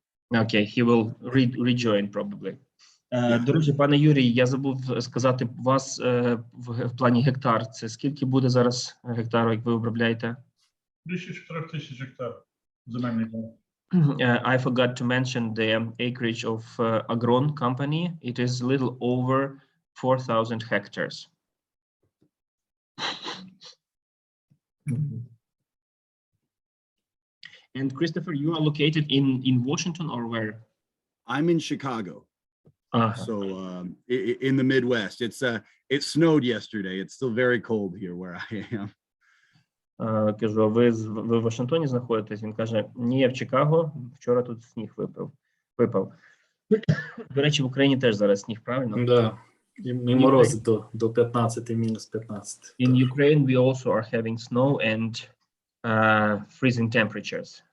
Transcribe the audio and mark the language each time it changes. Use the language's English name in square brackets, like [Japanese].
[English] Okay, he will rejoin probably. [Ukrainian] До речі, пане Юрій, я забув сказати, у вас в плані гектар, це скільки буде зараз гектару, як ви обробляєте? Більше 4 тисяч гектар земельних ділянок. [English] I forgot to mention the acreage of Agron company. It is a little over 4,000 hectares. And Christopher, you are located in Washington or where? I'm in Chicago. So in the Midwest. It snowed yesterday. It's still very cold here where I am. [Ukrainian] Кажу, ви в Вашингтоні знаходитесь? Він каже, ні, я в Чикаго, вчора тут сніг випав. До речі, в Україні теж зараз сніг, правильно? Да. І морози до 15, мінус 15. [English] In Ukraine, we also are having snow and freezing temperatures.